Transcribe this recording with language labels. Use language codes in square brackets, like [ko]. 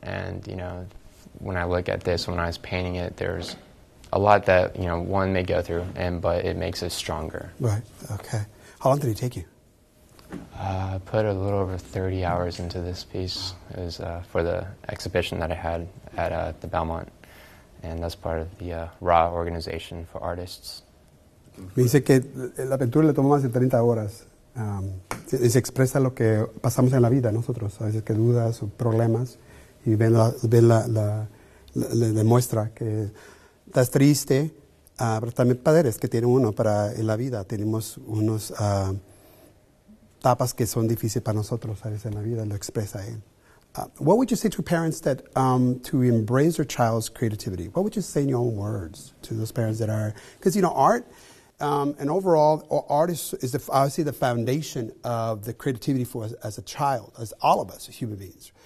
[en] And when I look at this, when I was painting it, there's a lot that one may go through, but it makes us stronger. Right. Okay. How long did it take you? I put a little over 30 hours into this piece. It was for the exhibition that I had at the Belmont, and that's part of the RA organization for artists. [es] Me dice que la pintura le tomó más de 30 horas. Se expresa lo que pasamos en la vida nosotros, a veces que dudas o problemas, y le demuestra que estás triste, pero también padres que tiene uno en la vida. Tenemos unos etapas que son difíciles para nosotros a veces en la vida, lo expresa él. [en] What would you say to parents that to embrace their child's creativity? What would you say in your own words to those parents that are, because art, and overall, art is obviously the foundation of the creativity for us as a child, as all of us as human beings.